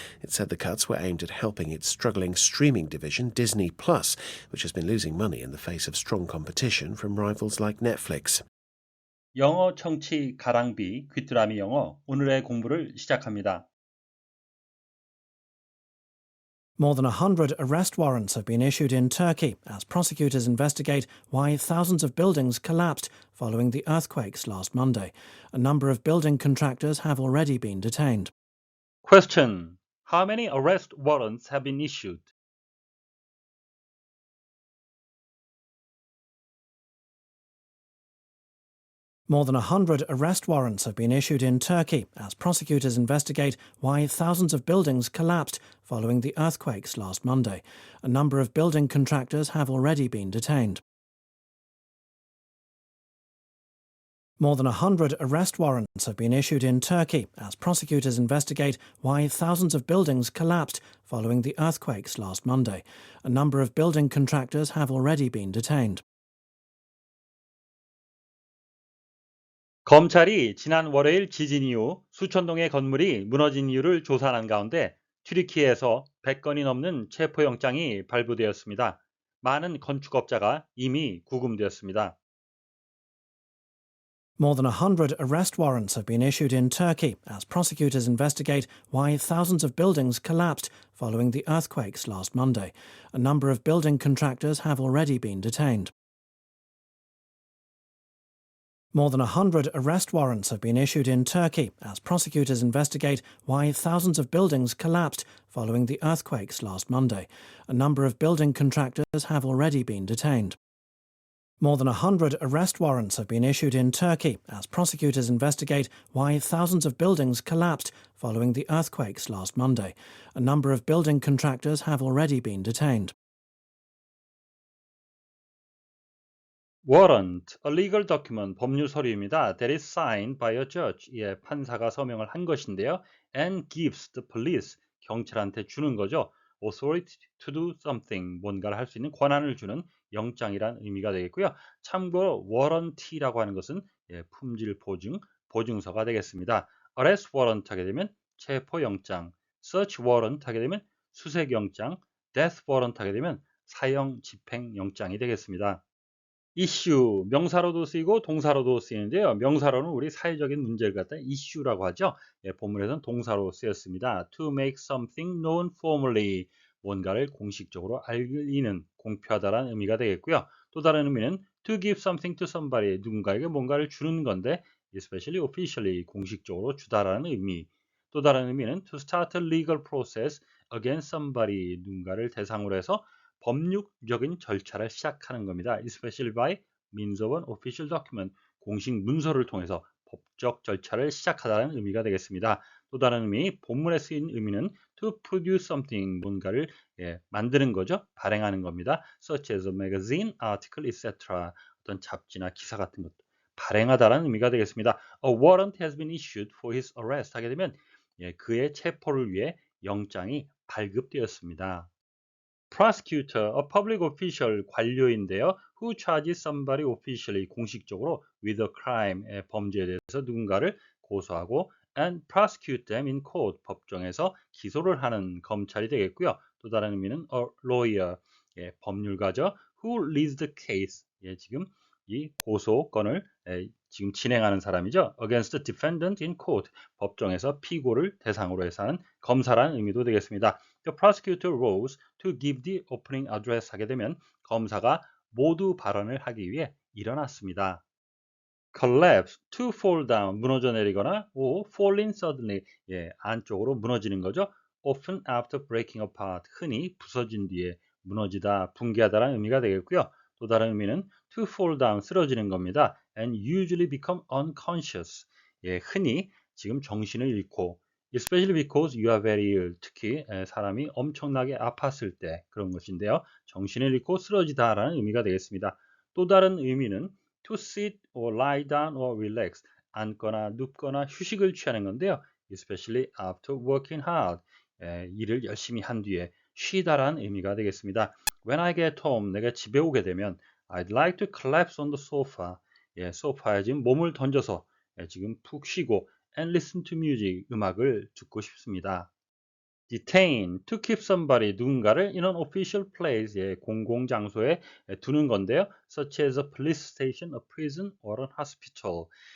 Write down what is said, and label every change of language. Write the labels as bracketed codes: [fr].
[en] It said the cuts were aimed at helping its struggling streaming division, Disney Plus, which has been losing money in the face of strong competition from rivals like Netflix. [ko] 영어 청취 가랑비 귀뚜라미 영어 오늘의 공부를 시작합니다. [en] More than 100 arrest warrants have been issued in Turkey as prosecutors investigate why thousands of buildings collapsed following the earthquakes last Monday. A number of building contractors have already been detained. Question: How many arrest warrants have been issued? More than 100 arrest warrants have been issued in Turkey as prosecutors investigate why thousands of buildings collapsed following the earthquakes last Monday. A number of building contractors have already been detained. More than 100 arrest warrants have been issued in Turkey as prosecutors investigate why thousands of buildings collapsed following the earthquakes last Monday. A number of building contractors have already been detained. [ko] 검찰이 지난 월요일 지진 이후 수천 동의 건물이 무너진 이유를 조사하는 가운데 튀르키예에서 100건이 넘는 체포영장이 발부되었습니다. 많은 건축업자가 이미 구금되었습니다. [en] More than 100 arrest warrants have been issued in Turkey as prosecutors investigate why thousands of buildings collapsed following the earthquakes last Monday. A number of building contractors have already been detained. More than 100 arrest warrants have been issued in Turkey as prosecutors investigate why thousands of buildings collapsed following the earthquakes last Monday. A number of building contractors have already been detained. More than 100 arrest warrants have been issued in Turkey as prosecutors investigate why thousands of buildings collapsed following the earthquakes last Monday. A number of building contractors have already been detained. Warrant, a legal document, [ko] 법률 서류입니다. [en] That is signed by a judge. [ko] 예, 판사가 서명을 한 것인데요. [en] And gives the police, [ko] 경찰한테 주는 거죠. [en] Authority to do something, [ko] 뭔가를 할 수 있는 권한을 주는 영장이란 의미가 되겠고요. 참고로 warrant라고 하는 것은 예, 품질 보증, 보증서가 되겠습니다. Arrest warrant 하게 되면 체포영장, search warrant 하게 되면 수색영장, death warrant 하게 되면 사형 집행영장이 되겠습니다. 이슈, 명사로도 쓰이고 동사로도 쓰이는데요. 명사로는 우리 사회적인 문제를 갖다 이슈라고 하죠. 예, 본문에서는 동사로 쓰였습니다. [en] To make something known formally, [ko] 뭔가를 공식적으로 알리는, 공표하다라는 의미가 되겠고요. 또 다른 의미는 [en] to give something to somebody, [ko] 누군가에게 뭔가를 주는 건데 [en] especially officially, [ko] 공식적으로 주다라는 의미. 또 다른 의미는 [en] to start a legal process against somebody, [ko] 누군가를 대상으로 해서 법률적인 절차를 시작하는 겁니다. [en] Especially by means of an official document. [ko] 공식 문서를 통해서 법적 절차를 시작하다는 의미가 되겠습니다. 또 다른 의미, 본문에 쓰인 의미는 [en] to produce something, [ko] 뭔가를 예, 만드는 거죠. 발행하는 겁니다. [en] Such as a magazine, article, etc. [ko] 어떤 잡지나 기사 같은 것도 발행하다라는 의미가 되겠습니다. [en] A warrant has been issued for his arrest [ko] 하게 되면 예, 그의 체포를 위해 영장이 발급되었습니다. [en] Prosecutor, a public official, [ko] 관료인데요. [en] Who charges somebody officially, [ko] 공식적으로 [en] with a crime, [ko] 범죄에 대해서 누군가를 고소하고 [en] and prosecute them in court, [ko] 법정에서 기소를 하는 검찰이 되겠고요. 또 다른 의미는 [en] a lawyer, [ko] 예, 법률가죠. [en] Who leads the case, [ko] 예, 지금 이 고소건을 지금 진행하는 사람이죠. [en] Against the defendant in court, [ko] 법정에서 피고를 대상으로 해서 하는 검사라는 의미도 되겠습니다. [en] The prosecutor rose to give the opening address [ko] 하게 되면 검사가 모두 발언을 하기 위해 일어났습니다. [en] collapse, to fall down, [ko] 무너져 내리거나 [en] or fall in suddenly, [ko] 예, 안쪽으로 무너지는 거죠. [en] often after breaking apart, [ko] 흔히 부서진 뒤에 무너지다, 붕괴하다라는 의미가 되겠고요. 또 다른 의미는 [en] to fall down, [ko] 쓰러지는 겁니다. [en] and usually become unconscious, [ko] 예, 흔히 지금 정신을 잃고 [en] especially because you are very ill, [ko] 특히 사람이 엄청나게 아팠을 때 그런 것인데요. 정신을 잃고 쓰러지다라는 의미가 되겠습니다. 또 다른 의미는 [en] to sit or lie down or relax, [ko] 앉거나 눕거나 휴식을 취하는 건데요. [en] especially after working hard, [ko] 일을 열심히 한 뒤에 쉬다라는 의미가 되겠습니다. [en] When I get home, [ko] 내가 집에 오게 되면 [en] I'd like to collapse on the sofa, [ko] 예, 소파에 지금 몸을 던져서 지금 푹 쉬고 [en] and listen to music, [ko] 음악을 듣고 싶습니다. [en] detain, to keep somebody, [ko] 누군가를 [en] in an official place, [ko] 공공장소에 두는 건데요. [en] such as a police station, a prison, or an hospital.